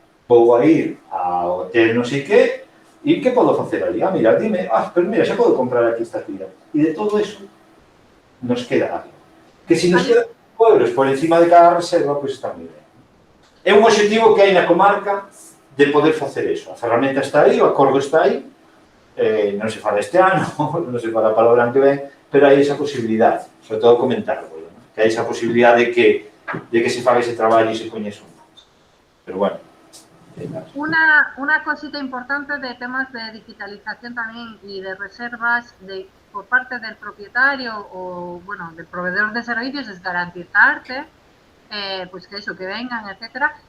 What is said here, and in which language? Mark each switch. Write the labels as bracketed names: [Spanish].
[Galician] Vou a ir ao hotel non sei que, e que podo facer ali? Ah, mira, dime, pero mira, xa podo comprar aquí esta actividade. E de todo eso nos queda algo. Que se nos queda euros por encima de cada reserva, pois está moi ben. É un obxectivo que hai na comarca de poder facer eso. A ferramenta está aí, o acordo está aí, non se fala este ano, non se fala para o ano que ven, pero hai esa posibilidade, sobre todo comentarlo, ¿no? Que hai esa posibilidade de que se faga ese traballo e se coñeça un pouco. Pero bueno. [Spanish] Una cosita importante de temas de digitalización también y de reservas por parte del propietario o, bueno, del proveedor de servicios es garantizarte pues que eso, que vengan, etcétera.